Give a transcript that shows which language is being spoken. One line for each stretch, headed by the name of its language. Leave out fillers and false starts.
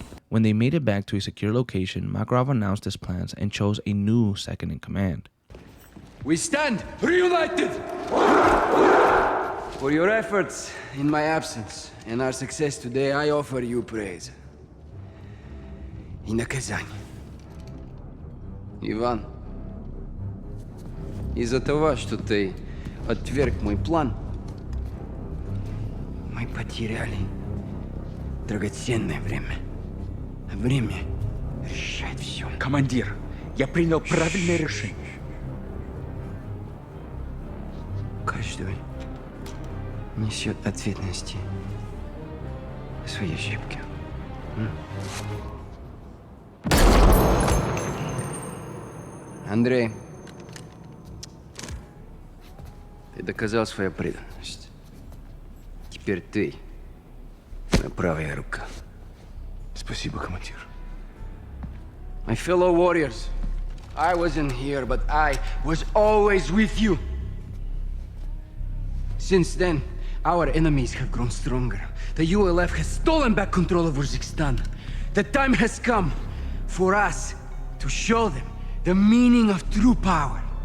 English: When they made it back to a secure location, Makarov announced his plans and chose a new second-in-command. We stand reunited! For your efforts in my absence and our success today, I offer you praise.
Russian: И наказание. Иван, из-за того, что ты отверг мой план, мы потеряли драгоценное время. Время решает все. Командир, я принял правильное решение. Каждый несет ответственности за свои ошибки. Андрей, ты доказал свою преданность. Теперь ты моя правая рука. Спасибо, командир.
English: My fellow warriors, I wasn't here, but I was always with you. Since then, our enemies have grown stronger. The ULF has stolen back control of Urzikstan. The time has come for us to show them the meaning of true power.